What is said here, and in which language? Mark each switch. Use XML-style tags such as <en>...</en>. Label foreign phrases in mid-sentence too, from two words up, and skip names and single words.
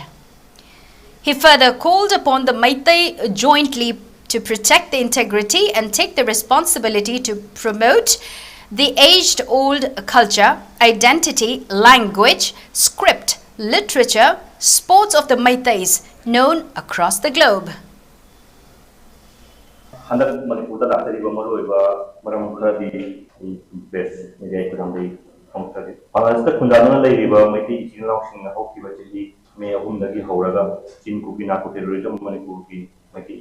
<en>He further called upon the Meitei jointly to protect the integrity and take the responsibility to promote the age-old culture, identity, language, script, literature, sports of the Meiteis known across the globe.</en> <mni>Handak Manipur da tari ba maroiba maram khadi base media kudamdai phongtari Bangladesh khundana leiriba Meitei ichinau singna hokkiba chahi May 3 dagi horaga 𝐶hINKU terrorism Manipur ki Meitei</mni>